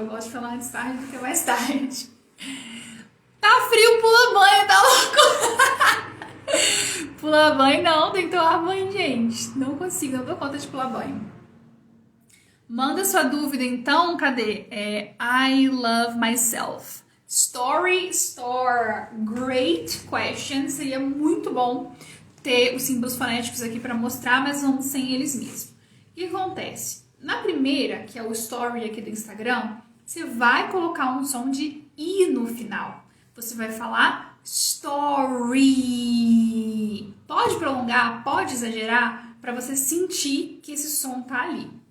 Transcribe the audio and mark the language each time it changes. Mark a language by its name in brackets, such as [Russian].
[Portuguese] Eu gosto de falar antes tarde do que mais tarde. Tá frio, pula banho, tá louco? Pula banho não, tem que tomar banho, gente. Não consigo, não dou conta de pular banho. Manda sua dúvida então, cadê? [English] I love myself. Story, store, great question. [Portuguese] Seria muito bom ter os símbolos fonéticos aqui para mostrar, mas vamos sem eles mesmo. O que acontece? Na primeira, que é o story aqui do Instagram, você vai colocar um som de I no final. Você vai falar story. Pode prolongar, pode exagerar, para você sentir que esse som tá ali.